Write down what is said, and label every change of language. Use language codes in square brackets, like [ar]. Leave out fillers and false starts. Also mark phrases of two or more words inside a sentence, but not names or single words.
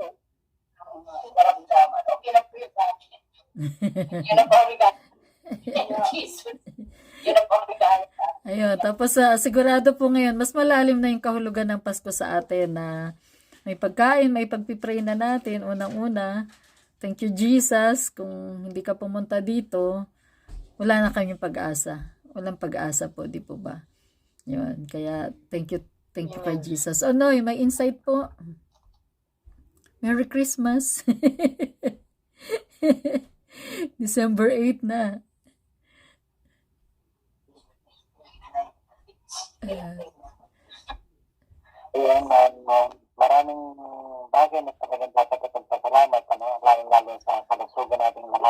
[tl] karamdaman. Okay na po yun sa akin. Yun ang pamigay. Jesus. Yun ang pamigay. Ayun, tapos sigurado po ngayon, mas malalim na yung kahulugan ng Pasko sa atin na may pagkain, may pagpipray na natin. Unang-una, [en] thank you Jesus. [tl] Kung hindi ka pumunta dito, wala na kaming pag-asa. Walang pag-asa po, di po ba? Yun, kaya [en] thank you [tl] kay Jesus. [en] Oh no, may insight po. Merry Christmas. December 8 na. [tl] Maraming bagay na talagang dapat at pasalamat, lalo sa kalusugan nating lahat.